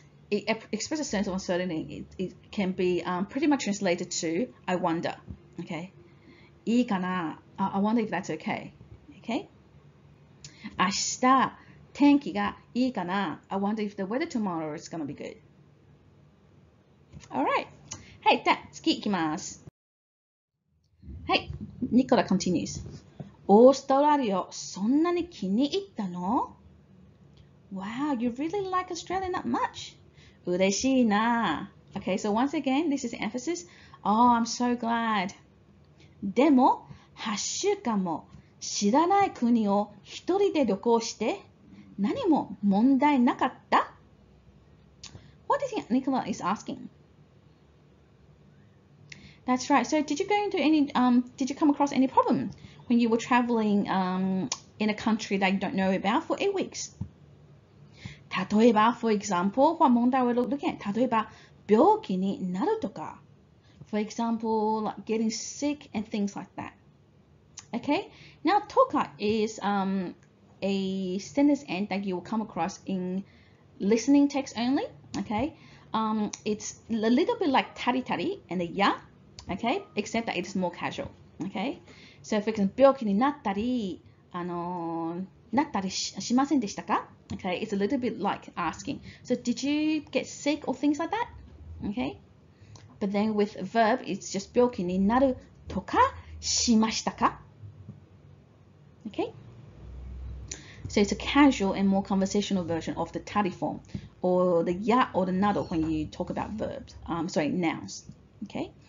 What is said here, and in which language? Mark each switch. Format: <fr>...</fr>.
<en>It expresses a sense of uncertainty. It can be pretty much translated to I wonder. Okay,</en> <ja>いいかな?</ja> <en>I wonder if that's okay. Okay.</en> <ja>明日天気がいいかな?</ja> <en>I wonder if the weather tomorrow is gonna be good. Alright.</en> <ja>はい、じゃあ次いきます。はい、ニコラ continues. オーストラリアそんなに気に入ったの?</ja> <en>Wow, you really like Australia not much.</en> <ja>嬉しいな.</ja> <en>Okay, so once again, this is emphasis. Oh, I'm so glad.</en> <ja>でも、8週間も知らない国を一人で旅行して何も問題なかった?</ja> <en>What do you think Nicola is asking? That's right. So did you come across any problem when you were traveling in a country that you don't know about for 8 weeks?</en> <ja>例えば,</ja> <en>for example,</en> <ja>問題を</ja> <en>looking at</en> <ja>例えば病気になるとか</ja> <en>for example, like getting sick and things like that. Okay, now toka is a sentence end that you will come across in listening text only. Okay, it's a little bit like tari tari and a ya, okay, except that it is more casual.</en> <ja>Okay, so for example, 病気になったりなったりしませんでしたか?</ja> <en>Okay, it's a little bit like asking. So did you get sick or things like that? Okay, but then with a verb, it's just</en> <ja>病気になるとかしましたか?</ja> <en>So it's a casual and more conversational version of the tari form, or the ya or the nado when you talk about verbs. Nouns. Okay.</en>